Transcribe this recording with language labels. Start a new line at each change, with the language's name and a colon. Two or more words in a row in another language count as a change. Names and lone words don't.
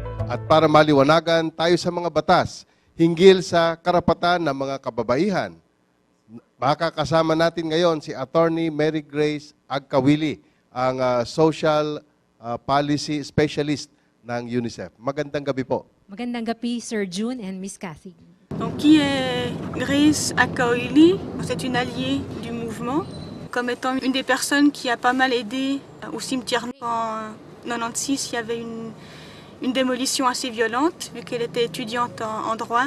Filipino: at para maliwanagan tayo sa mga batas hinggil sa karapatan ng mga kababaihan. Makakasama natin ngayon si Attorney Mary Grace Agkawili, ang
English: Social Policy Specialist
Filipino: ng UNICEF. Magandang gabi po. Magandang gabi, Sir June and Miss Cathy.
French: Donc, qui est Grace Akaoili? C'est une alliée du mouvement, comme étant une des personnes qui a pas mal aidé au cimetière. En 96, il y avait une démolition assez violente, vu qu'elle était étudiante en droit.